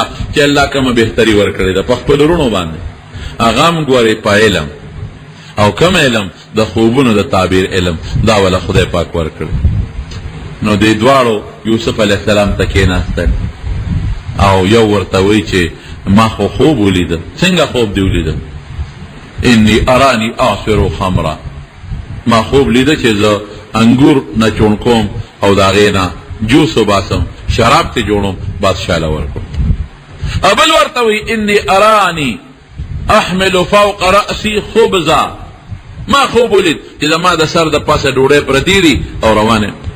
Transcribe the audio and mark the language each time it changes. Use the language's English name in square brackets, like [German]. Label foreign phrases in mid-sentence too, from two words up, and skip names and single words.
[Pashto] چې الله کومه بهتري ورکړي د خپل ورونو باندې اغام ګوري پایلم او کوم علم د خوبونو د تعبیر علم دا ولا خدای پاک ورکړي نو دې دواړو یوسف [Arabic] علیه السلام [Pashto] ته کېناستل او یو ورته وی چې ما خو خوب ولیدم څنګه خوب دی ولیدم [Arabic] انی ارانی اعصر خمرا [Pashto] ما خوب لیده چې زه انګور نه چون کوم او دا غینا جوس وباسم شراب ته جوړم بادشاہ له ورکو ابل ورته وی [Arabic] انی ارانی احمل فوق رأسی خبزا [Pashto] ما خوب ولید چې زما د سر د پاسه ډوډۍ پرتی دي او روانه